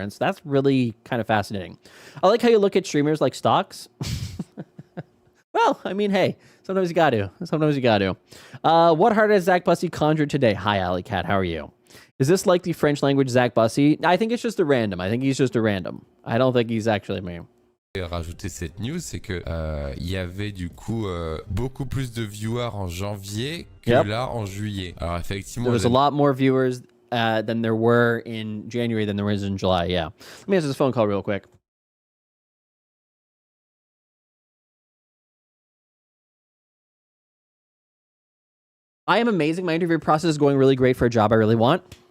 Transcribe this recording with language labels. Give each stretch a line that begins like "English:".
English: And so that's really kind of fascinating. I like how you look at streamers like stocks. Well, I mean, hey, sometimes you got to. Sometimes you got to. What heart has Zach Bussey conjured today? Hi, Alley Cat. How are you? Is this like the French language Zach Bussey? I think it's just a random. I think he's just a random. I don't think he's actually me.
French: Rajouter cette news, c'est que il y avait du coup beaucoup plus de viewers en janvier que là en juillet. Alors effectivement,
English: there was a lot more viewers than there were in January than there was in July. Yeah. Let me answer this phone call real quick. I am amazing. My interview process is going really great for a job I really want.